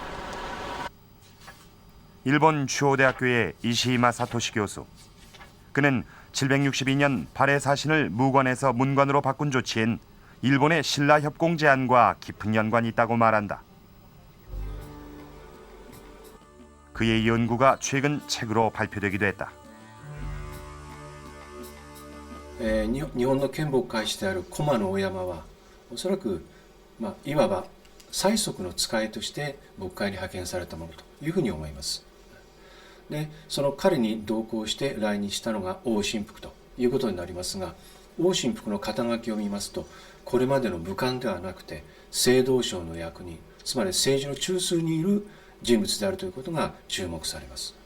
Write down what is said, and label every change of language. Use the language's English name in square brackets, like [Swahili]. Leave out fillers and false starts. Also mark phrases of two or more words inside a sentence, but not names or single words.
[Korean] 일본 추호대학교의 이시히마 사토시 교수. 그는 762년 발해 사신을 무관에서 문관으로 바꾼 조치엔 일본의 신라 협공 제안과 깊은 연관이 있다고 말한다. 그의 연구가 최근 책으로 발표되기도 했다. [Japanese] 日本の剣木開始である駒の大山はおそらく、いわば最速の使いとして渤海に派遣されたものというふうに思います。でその彼に同行して来日したのが王神福ということになりますが、王神福の肩書きを見ますとこれまでの武官ではなくて政道省の役人、つまり政治の中枢にいる人物であるということが注目されます。